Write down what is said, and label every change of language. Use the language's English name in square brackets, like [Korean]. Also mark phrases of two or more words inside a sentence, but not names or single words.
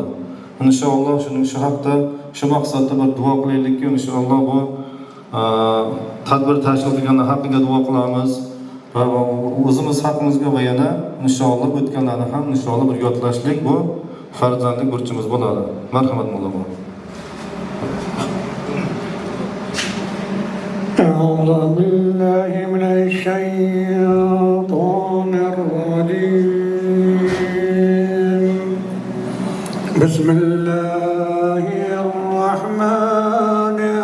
[Uzbek] Inshaalloh shu haqda, shu maqsadda bir duo qilaylikki, inshaalloh bu tadbir tashkil qilgan haqiga duo qilamiz. Va o'zimiz haqimizga va yana inshaalloh o'tganlarni ham inshaalloh bir yodlashlik bu farzandlik burchimiz bo'ladi. Marhamat mulla bo'ling. [Arabic] أعوذ بالله من الشيطان الرجيم بسم الله الرحمن